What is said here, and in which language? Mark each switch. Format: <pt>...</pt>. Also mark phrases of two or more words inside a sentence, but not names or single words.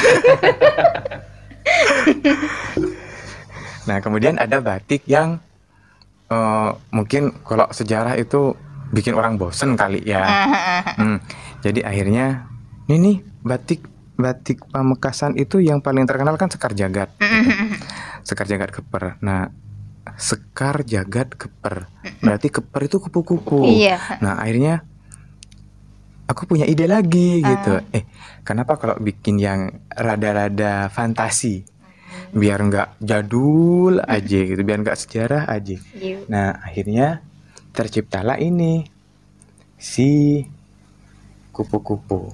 <id>Nah, kemudian ada batik yang mungkin kalau sejarah itu bikin orang bosen kali ya. Jadi akhirnya ini batik Pamekasan itu yang paling terkenal kan Sekar Jagad. Sekar Jagad Keper. Nah, Sekar Jagad Keper. Berarti keper itu kupu-kupu. Iya. Nah, akhirnya aku punya ide lagi gitu. Kenapa kalau bikin yang rada-rada fantasi? Biar nggak jadul aja gitu, biar nggak sejarah aja. Nah, akhirnya terciptalah ini si kupu-kupu.</id>